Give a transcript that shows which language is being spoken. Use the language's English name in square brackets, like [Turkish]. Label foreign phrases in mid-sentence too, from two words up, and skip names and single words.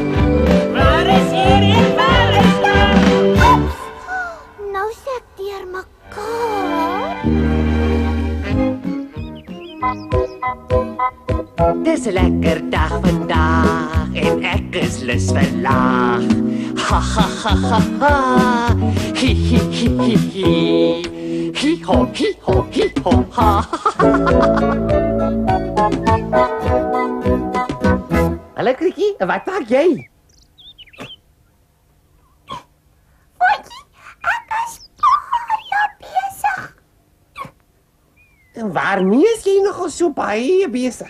[Afrikaans] Waar is hier en waar is daar? Oeps, nou sê ek deur mekaar. Dis 'n lekker dag vandag en ek is lus vir lag. Ha ha ha ha ha. Hi hi hi hi hi. Hi ho ha. Hallo Krikkie, wat maak jy? Voetjie, ek is baie besig. En waarmee is jy nogal so baie besig?